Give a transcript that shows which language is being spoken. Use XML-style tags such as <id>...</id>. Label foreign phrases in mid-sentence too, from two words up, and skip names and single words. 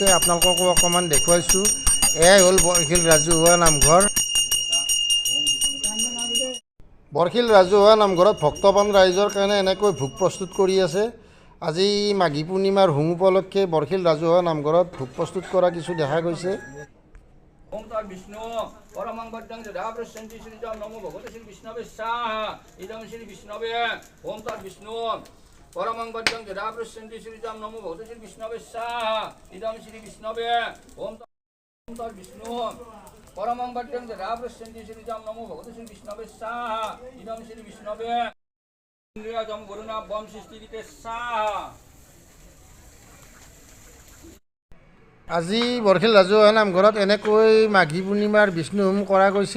<as>আপোনালোককো অকণমান দেখুৱাইছোঁ, এয়াই হ'ল বৰশিল ৰাজহুৱা নামঘৰ। বৰশিল ৰাজহুৱা নামঘৰত ভক্তপ্ৰাণ ৰাইজৰ কাৰণে এনেকৈ ভোগ প্ৰস্তুত কৰি আছে। আজি মাঘী পূৰ্ণিমাৰ হোম উপলক্ষে বৰশিল ৰাজহুৱা নামঘৰত ভোগ প্ৰস্তুত কৰা কিছু দেখা গৈছে।</as> <sa>ओम तत् विष्णु परमं वद्दं यदा प्रसन्ति श्रीजं नमो भगवते श्री विष्णवे स्वाहा इदं श्री विष्णवे ओम तत् विष्णु परमं वद्दं यदा प्रसन्ति श्रीजं नमो भगवते श्री विष्णवे स्वाहा इदं श्री विष्णवे ओम तत् विष्णु परमं वद्दं यदा प्रसन्ति श्रीजं नमो भगवते श्री विष्णवे स्वाहा इदं श्री विष्णवे इंद्रियजं वरुणा बम सृष्टिते स्वाहा।</sa> <as>আজি বৰশিল ৰাজহুৱা নামঘৰত এনেকৈ মাঘী পূৰ্ণিমাৰ বিষ্ণু হোম কৰা গৈছিল।</as>